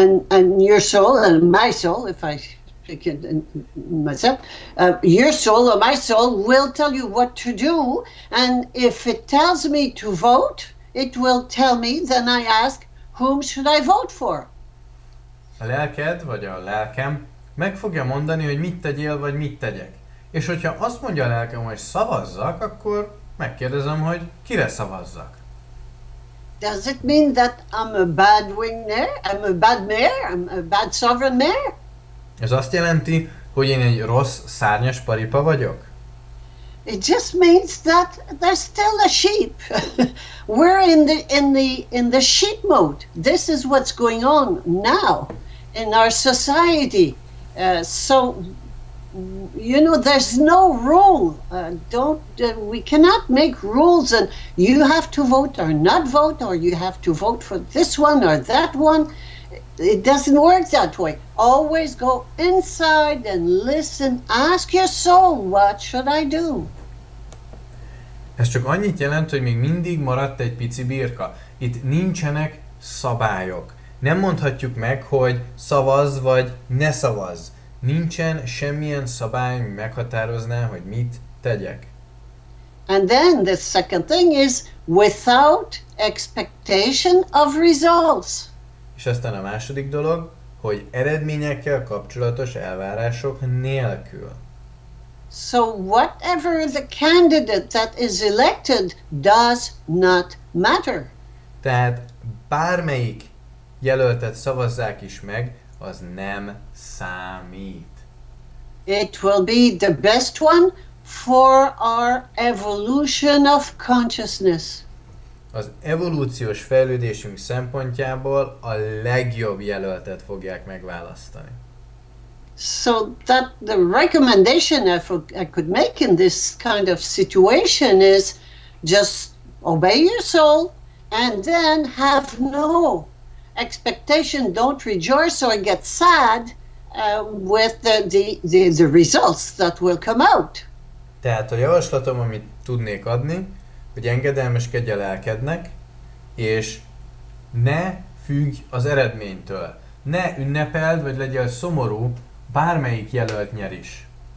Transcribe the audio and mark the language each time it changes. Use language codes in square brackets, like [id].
[en] And your soul and my soul, if I speak it myself, your soul or my soul will tell you what to do. And if it tells me to vote, it will tell me. Then I ask, whom should I vote for? [hu] A lelked, vagy a lelkem meg fogja mondani, hogy mit tegyél, vagy mit tegyek. És hogyha azt mondja a lelkem, hogy szavazzak, akkor megkérdezem, hogy kire szavazzak. [en] Does it mean that I'm a bad wing mare? I'm a bad mare? I'm a bad sovereign mare? [hu] Ez azt jelenti, hogy én egy rossz szárnyas paripa vagyok? [en] It just means that there's still a sheep. We're in the sheep mode. This is what's going on now in our society. So you know, there's no rule. We cannot make rules, and you have to vote or not vote, or you have to vote for this one or that one. It doesn't work that way. Always go inside and listen. Ask your soul, what should I do? [hu] Ez csak annyit jelent, hogy még mindig maradt egy pici birka. Itt nincsenek szabályok. Nem mondhatjuk meg, hogy szavazz vagy ne szavazz. Nincsen semmilyen szabály, ami meghatározná, hogy mit tegyek. [en] And then the second thing is without expectation of results. [hu] És aztán a második dolog, hogy eredményekkel kapcsolatos elvárások nélkül. [en] So whatever the candidate that is elected does not matter. Tehát bármelyik jelöltet szavazzák is meg, az nem számít. It will be the best one for our evolution of consciousness. [hu] Az evolúciós fejlődésünk szempontjából a legjobb jelöltet fogják megválasztani. [en] So that the recommendation I could make in this kind of situation is just obey your soul and then have no expectation, don't rejoice or get sad with the results that will come out. [hu] Tehát a javaslatom, amit tudnék adni, hogy engedelmeskedj a lelkednek, és ne függj az eredménytől. Ne ünnepeld, vagy legyél szomorú, bármelyik jelölt nyer is.